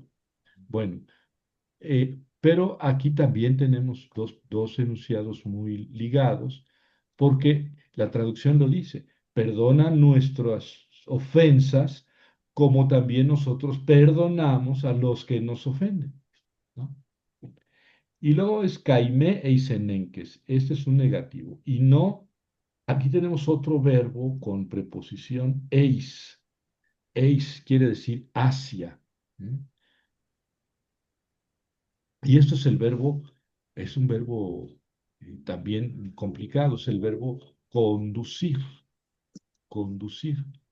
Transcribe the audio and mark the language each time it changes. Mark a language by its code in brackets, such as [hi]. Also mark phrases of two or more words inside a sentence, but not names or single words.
[es] Bueno, pero aquí también tenemos dos enunciados muy ligados, porque la traducción lo dice, perdona nuestras ofensas como también nosotros perdonamos a los que nos ofenden, ¿no? Y luego es [el] καὶ μὴ εἰσενέγκῃς, [es] este es un negativo. Y no, aquí tenemos otro verbo con preposición eis. Eis quiere decir hacia. ¿Mm? Y esto es un verbo también complicado, es el verbo conducir, conducir.